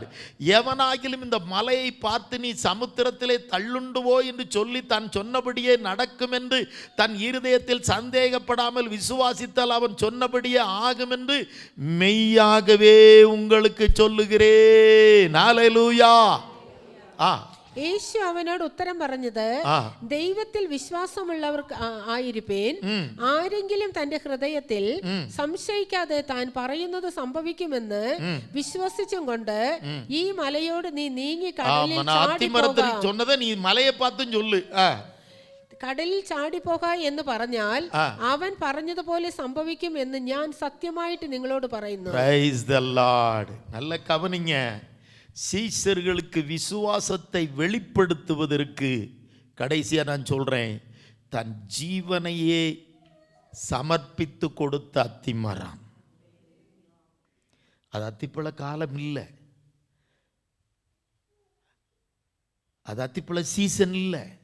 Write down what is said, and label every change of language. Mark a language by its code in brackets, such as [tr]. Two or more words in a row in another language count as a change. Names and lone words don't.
[ta] எவனாகிலும் இந்த மலையை பார்த்து நீ சமுத்திரத்திலே தள்ளுண்டுவோ என்று சொல்லி தான் சொன்னபடியே நடக்கும் என்று தன் இருதயத்தில் சந்தேகப்படாமல் விசுவாசித்தால் அவன் சொன்னபடியே ஆகும் என்று மெய்யாகவே உங்களுக்கு சொல்லுகிறேன். ஹல்லேலூயா. [ml] യേശു അവനോട് ഉത്തരം പറഞ്ഞത്, ദൈവത്തിൽ വിശ്വാസമുള്ളവർക്ക് ആയിരിപ്പേൻ. ആരെങ്കിലും തന്റെ ഹൃദയത്തിൽ സംശയിക്കാതെ താൻ പറയുന്നത് സംഭവിക്കുമെന്ന് വിശ്വസിച്ചും കൊണ്ട് ഈ മലയോട് നീ നീങ്ങി കടലിൽ ചാടിപ്പോക എന്ന് പറഞ്ഞാൽ അവൻ പറഞ്ഞതുപോലെ സംഭവിക്കും എന്ന് ഞാൻ സത്യമായിട്ട് നിങ്ങളോട് പറയുന്നു. [ta] நல்ல கவனிங்க. சீஷர்களுக்கு விசுவாசத்தை வெளிப்படுத்துவதற்கு கடைசியா நான் சொல்றேன், தன் ஜீவனையே சமர்ப்பித்து கொடுத்த அத்திமரம். அது அத்திப்பழ காலம் இல்லை, அது அத்திப்பழ சீசன் இல்லை.